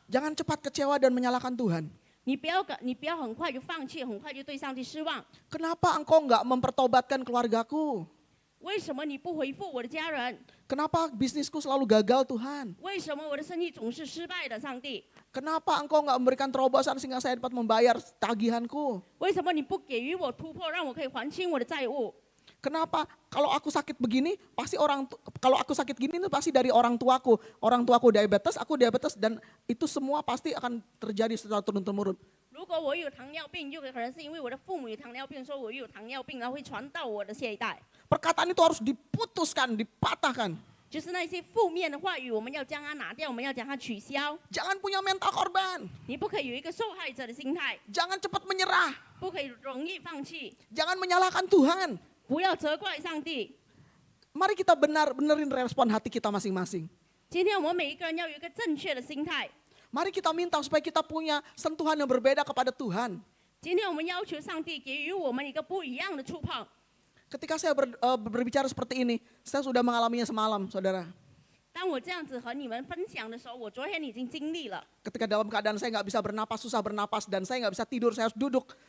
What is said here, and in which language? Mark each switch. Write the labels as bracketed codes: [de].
[id] Jangan cepat kecewa dan menyalahkan Tuhan. [zh] 你不要很快就放弃，很快就对上帝失望。 [id] Kenapa engkau nggak mempertobatkan keluargaku? [zh] 为什么你不回复我的家人？ [id] Kenapa bisnisku selalu gagal Tuhan? [zh] 为什么我的生意总是失败的？上帝， [id] Kenapa engkau nggak memberikan terobosan sehingga saya dapat membayar tagihanku? [zh] 为什么你不给予我突破，让我可以还清我的债务？ [id] Kenapa kalau aku sakit begini pasti kalau aku sakit gini itu pasti dari orang tuaku. Orang tuaku diabetes, aku diabetes dan itu semua pasti akan terjadi secara turun-temurun. [zh] 如果我有糖尿病，就可能是因为我的父母有糖尿病，说我有糖尿病，然后会传到我的下一代。 [id] Perkataan itu harus diputuskan, dipatahkan. [zh] 就是那些负面的话语，我们要将它拿掉，我们要将它取消。 [id] Jangan punya mental korban. [zh] 你不可以有一个受害者的心态， [id] Jangan cepat menyerah. [zh] 不可以容易放弃， [id] Jangan menyalahkan Tuhan. [zh] 不要责怪上帝。 [id] Mari kita benerin respon hati kita masing-masing. [zh] 今天我们每一个人要有一个正确的心态。 [id] Mari kita minta supaya kita punya sentuhan yang berbeda kepada Tuhan. [zh] 今天我们要求上帝给予我们一个不一样的触碰。 [id] Ketika saya berbicara seperti ini, saya sudah mengalaminya semalam, saudara. [zh] 当我这样子和你们分享的时候，我昨天已经经历了。 [id] Ketika dalam keadaan saya nggak bisa bernapas, susah bernapas, dan saya nggak bisa tidur, saya harus duduk.